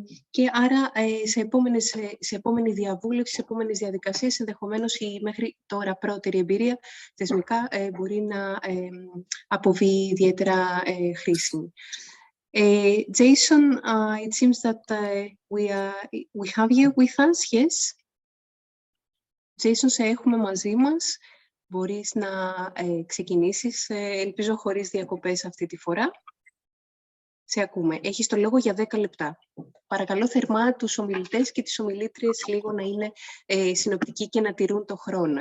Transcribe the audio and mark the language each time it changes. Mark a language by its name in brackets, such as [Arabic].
[Greek] Και άρα σε επόμενη διαβούλευση, σε επόμενες διαδικασίες, ενδεχομένως η μέχρι τώρα πρώτερη εμπειρία θεσμικά μπορεί να αποβεί ιδιαίτερα χρήσιμη. [English] Jason, it seems that we have you with us, yes? [Greek] Jason, σε έχουμε μαζί μας. Μπορείς να ξεκινήσεις, ελπίζω χωρίς διακοπές αυτή τη φορά. Σε ακούμε. Έχεις το λόγο για 10 λεπτά. Παρακαλώ θερμά τους ομιλητές και τις ομιλήτριες λίγο να είναι συνοπτικοί και να τηρούν το χρόνο.